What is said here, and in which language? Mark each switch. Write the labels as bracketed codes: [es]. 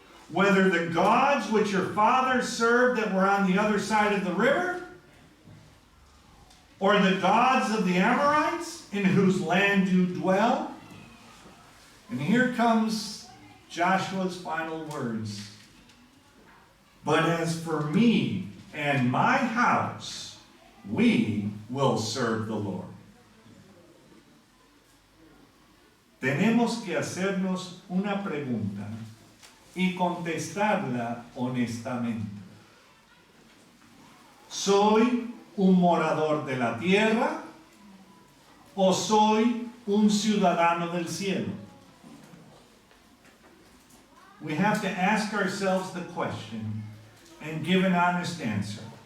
[en] Whether the gods which your fathers served that were on the other side of the river, or the gods of the Amorites in whose land you dwell. And here comes Joshua's final words. But as for me and my house, we will serve the Lord. [es] Tenemos que hacernos una pregunta y contestarla honestamente. ¿Soy un morador de la tierra o soy un ciudadano del cielo? [en] We have to ask ourselves the question and give an honest answer.